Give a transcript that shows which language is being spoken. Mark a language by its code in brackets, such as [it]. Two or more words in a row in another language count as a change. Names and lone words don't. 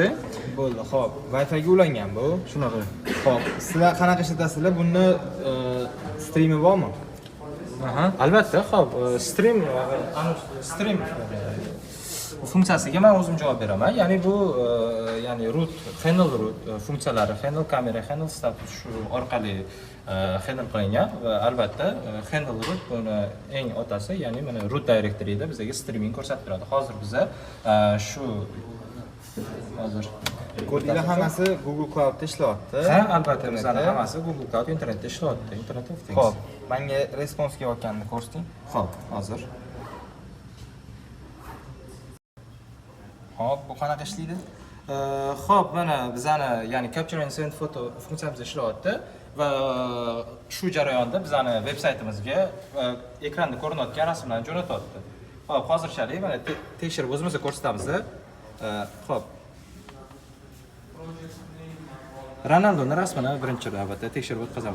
[uz] bo'ldi. Xo'p, Wi-Fi ga ulangan bu. shunaqa. Xo'p, sizlar qanaqa ishlatasizlar? Buni streami bormi? albatta, xo'p, stream funksiyasiga men o'zim javob beraman. Ya'ni bu ya'ni [en] root, handle root [uz] funksiyalari, handle kamera, [en] handle status [uz] shu orqali handle qilingan va albatta [en] handle root [uz] buni eng otasi, ya'ni mana [en] root directory'da [uz] bizga streaming ko'rsatib beradi. Hozir biza hozir Kodlar hammasi Google Cloudda ishlayapti. Ha, albatta bizlarning hammasi Google Cloud internetda ishlayapti. [en] Internet of Things. [uz] Xo'p, menga respons kelayotganini ko'rsating. Xo'p, hozir. Xo'p, bu qanaqa ishlaydi? Xo'p, mana bizani ya'ni [en] capture and send photo [uz] funksiyamiz ishlayapti va shu jarayonda bizani veb-saytimizga ekranda ko'rinayotgan rasmlarni jo'natyapti. Xo'p, hozirchalik mana tekshirib o'zimizga ko'rsatamiz. Xo'p. Ronaldoning rasmini birinchi navbatda tekshirib o'tkazamiz.